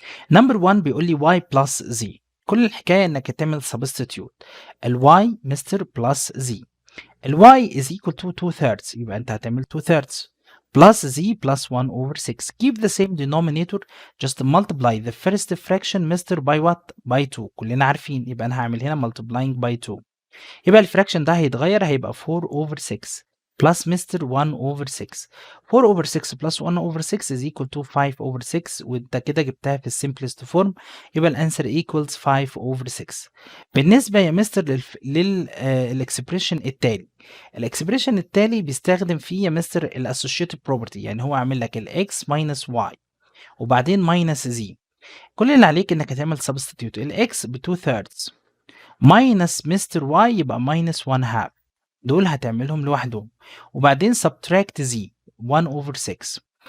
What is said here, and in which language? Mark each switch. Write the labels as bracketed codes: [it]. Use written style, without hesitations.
[ar] نمبر 1 بيقول لي y plus z. كل الحكايه انك تعمل substitute. الy مستر plus z. الy [en] is equal to [ar] 2/3، يبقى انت هتعمل 2/3 [en] plus z plus 1 over 6. Keep the same denominator, just multiply the first fraction mister by what? by 2. [ar] كلنا عارفين، يبقى أنا هعمل هنا [en] multiplying by 2. [ar] يبقى الفراكشن ده هيتغير، هيبقى 4 over 6 plus مستر 1 over 6. [en] 4 over 6 plus 1 over 6 [ar] is equal to 5 over 6، وانت كده جبتها في السمبلست فورم، يبقى الانسر equals 5 over 6. بالنسبة يا مستر للاكسبريشن التالي، الاكسبريشن التالي بيستخدم فيه يا مستر الاسوشيتيف بروبرتي، يعني هو عامل لك الاكس minus y وبعدين minus z. كل اللي عليك انك هتعمل سبستيتيوت الاكس ب 2 thirds minus مستر y يبقى minus 1 half، دول هتعملهم لوحدهم، وبعدين subtract z 1 over 6.